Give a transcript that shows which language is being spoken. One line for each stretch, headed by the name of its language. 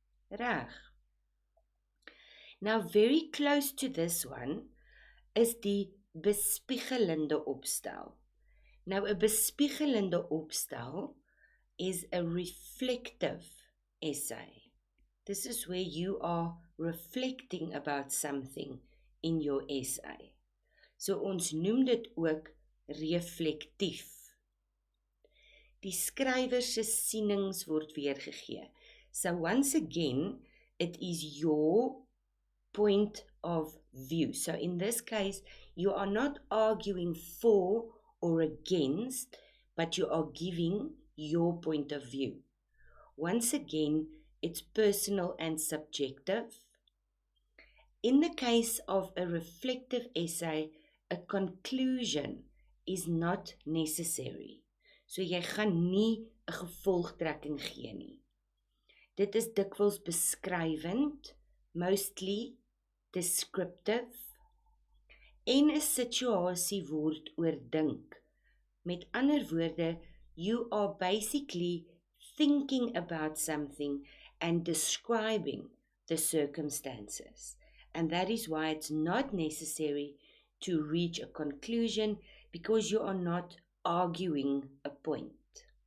English: Reg. Now very close to this one is
Afrikaans: die bespiegelende opstel.
English: Now a bespiegelende opstel is a reflective essay. This is where you are reflecting about something in your essay.
Afrikaans: So ons noem dit ook reflektief. Die skrywer se sienings word weergegee.
English: So once again, it is your point of view. So in this case, you are not arguing for or against, but you are giving your point of view. Once again, it's personal and subjective. In the case of a reflective essay, a conclusion is not necessary.
Afrikaans: So jy gaan nie 'n gevolgtrekking gee nie. Dit is dikwels beskrywend,
English: mostly descriptive,
Afrikaans: en 'n situasie word oordink. Met ander woorde,
English: you are basically thinking about something and describing the circumstances. And that is why it's not necessary to reach a conclusion, because you are not arguing a point.